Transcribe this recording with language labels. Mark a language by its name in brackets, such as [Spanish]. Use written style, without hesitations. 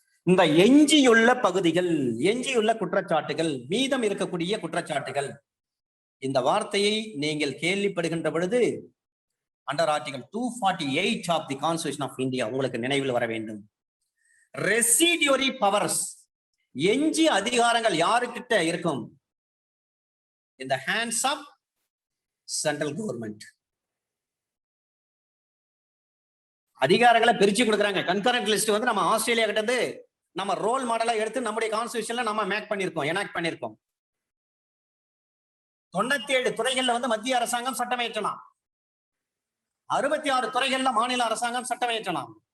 [Tamil] இந்த எஞ்சியுள்ள பகுதிகள், எஞ்சியுள்ள குற்றச்சாட்டுகள், மீதம் இருக்கக்கூடிய குற்றச்சாட்டுகள், இந்த வார்த்தையை நீங்கள் கேள்விப்படுகின்ற பொழுது [English] under article 248 of the constitution of India [Tamil] உங்களுக்கு நினைவில் வர வேண்டும். ரெசிடியூரி பவர்ஸ், எஞ்சி அதிகாரங்கள் யாருக்கிட்ட இருக்கும்? [English] in the hands of central government. [Tamil] அதிகாரங்களை பிரிச்சு கொடுக்குறாங்க. கன்கரண்ட் லிஸ்ட் வந்து நம்ம ஆஸ்திரேலியா கிட்ட இருந்து நம்ம ரோல் மாடலா எடுத்து நம்முடைய கான்ஸ்டிடியூஷன்ல நம்ம மேக் பண்ணிருக்கோம், எனாக்ட் பண்ணிருக்கோம். 97 துறைகள்ல வந்து மத்திய அரசாங்கம் சட்டம் இயற்றலாம். 66 துறைகள்ல மாநில அரசாங்கம் சட்டம் இயற்றலாம்.